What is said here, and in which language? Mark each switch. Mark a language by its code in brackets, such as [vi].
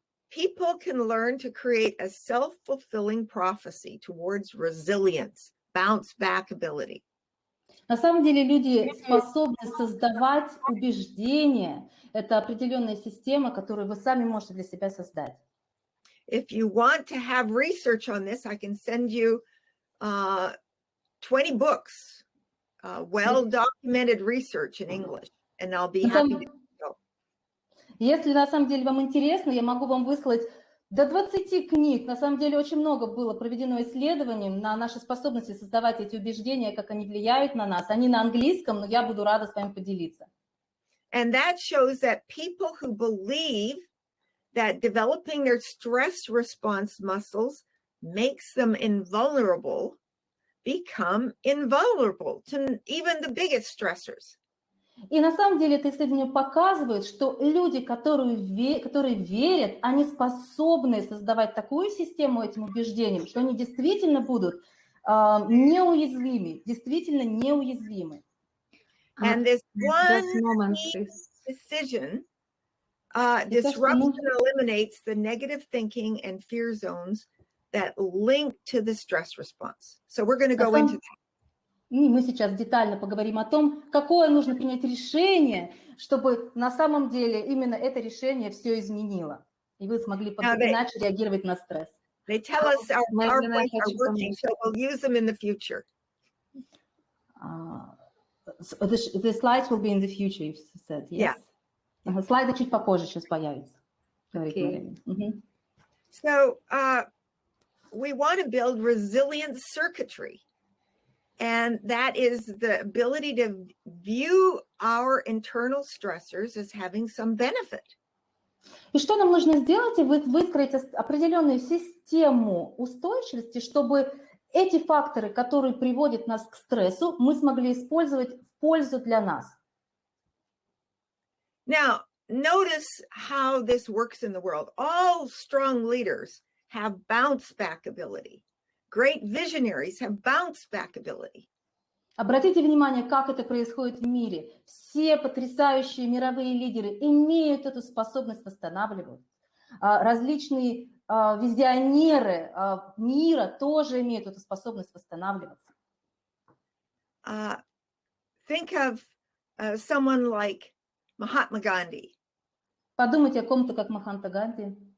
[en] People can learn to create a self-fulfilling prophecy towards resilience, bounce back ability. [ru] На самом деле люди способны создавать убеждения. Это определенная система, которую вы сами можете для себя создать. [en] If you want to have research on this, I can send you 20 books, well-documented research in English, and I'll be happy to. [ru] Если на самом деле вам интересно, я могу вам выслать до 20 книг. На самом деле очень много было проведено исследований на наши способности создавать эти убеждения, как они влияют на нас. Они на английском, но я буду рада с вами поделиться. [en] And that shows that people who believe that developing their stress response muscles makes them invulnerable become invulnerable to even the biggest stressors. [ru] И на самом деле это исследование показывает, что люди, которые верят, они способны создавать такую систему этим убеждениям, что они действительно будут неуязвимы, действительно неуязвимы. [en] And this one decision, disruption eliminates the negative thinking and fear zones that link to the stress response. So we're going to go into that. [ru] Мы сейчас детально поговорим о том, какое нужно принять решение, чтобы на самом деле именно это решение все изменило, и вы смогли иначе реагировать на стресс. [en] They tell us our points are working, so we'll use them in the future. The slides will be in the future, you said, yes? Yeah. [ru] Слайды чуть попозже сейчас появятся. [en] Okay. So we want to build resilient circuitry. And that is the ability to view our internal stressors as having some benefit. [ru] И что нам нужно сделать? Выстроить определенную систему устойчивости, чтобы эти факторы, которые приводят нас к стрессу, мы смогли использовать в пользу для нас. [en] Now, notice how this works in the world. All strong leaders have bounce back ability. Great visionaries have bounce back ability. [ru] Обратите внимание, как это происходит в мире. Все потрясающие мировые лидеры имеют эту способность восстанавливать. Различные визионеры мира тоже имеют эту способность восстанавливаться. [en] Think of someone like Mahatma Gandhi. [ru] Подумайте о ком-то, как Махатма Ганди.